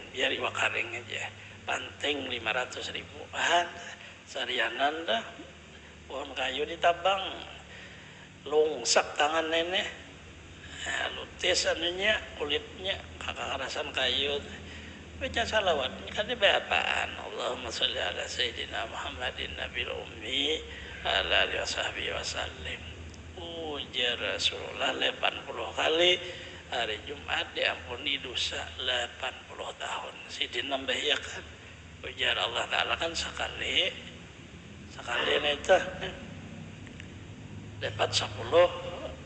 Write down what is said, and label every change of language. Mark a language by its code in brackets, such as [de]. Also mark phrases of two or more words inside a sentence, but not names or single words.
[bjn] Biar iwak kering aja. Panting 500.000. Sarianan dah. Pohon kayu ditabang. Lungsak tangan nenek. Lutis anunya, kulitnya, kakak-karasan kayu. Baca salawat. Kan ini apaan? [ar] اللهم صل على سيدنا محمد النبي الأمي على آله وصحبه وسلم. [bjn] Ujar Rasulullah 80 kali. Hari Jumat diampuni dosa 80 tahun. Sidin nambah ya kan. Ujar Allah Ta'ala kan sekali itu dapat 10.